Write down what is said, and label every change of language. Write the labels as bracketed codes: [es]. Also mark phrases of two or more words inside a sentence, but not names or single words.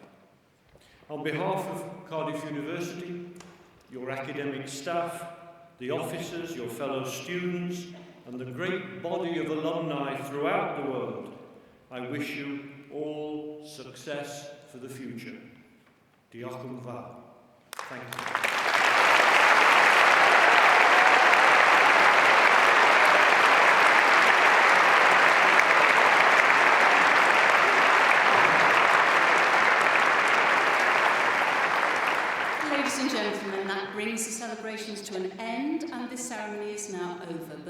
[en] On behalf of Cardiff University, your academic staff, the officers, your fellow students, and the great body of alumni throughout the world, I wish you all success for the future. [cy] Diolch yn fawr. [en] Thank you. Ladies and gentlemen, that brings the celebrations to an end, and this ceremony is now over.